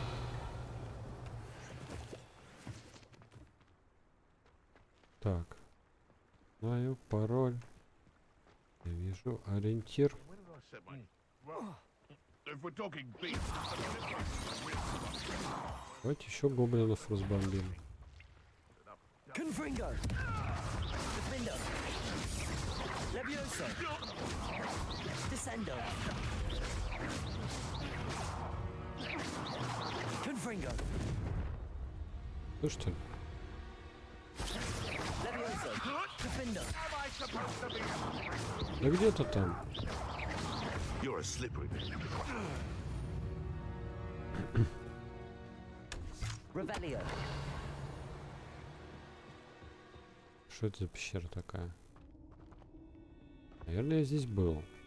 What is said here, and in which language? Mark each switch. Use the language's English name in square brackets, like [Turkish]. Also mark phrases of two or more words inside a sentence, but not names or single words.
[Russian] Так. Знаю пароль. Я вижу ориентир. Давайте еще гоблинов разбомбим. Confringo. Defendo. Levioso. Descendo. Confringo. Ну что ли? Levioso. Defendo. Да где-то там. [English] You're a slippery. [Russian] Revelio. Что это за пещера такая? Наверное, я здесь был.